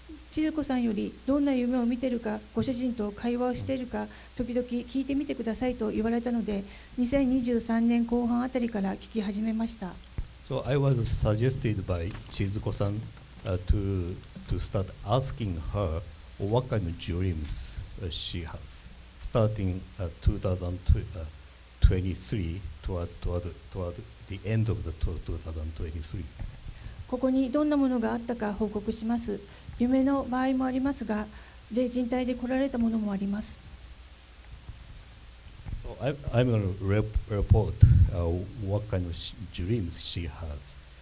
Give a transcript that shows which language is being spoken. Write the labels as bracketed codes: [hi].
[ja] 千鶴子さんよりどんな夢を見ているか、ご主人と会話をしているか、時々聞いてみてくださいと言われたので、2023年後半あたりから聞き始めました。 [en] So I was suggested by Chizuko-san to start asking her what kind of dreams she has, starting 2023 toward the end of the 2023. [ja] ここにどんなものがあったか報告します。夢の場合もありますが、霊人体で来られたものもあります。 [en] So I'm going to report what kind of dreams she has.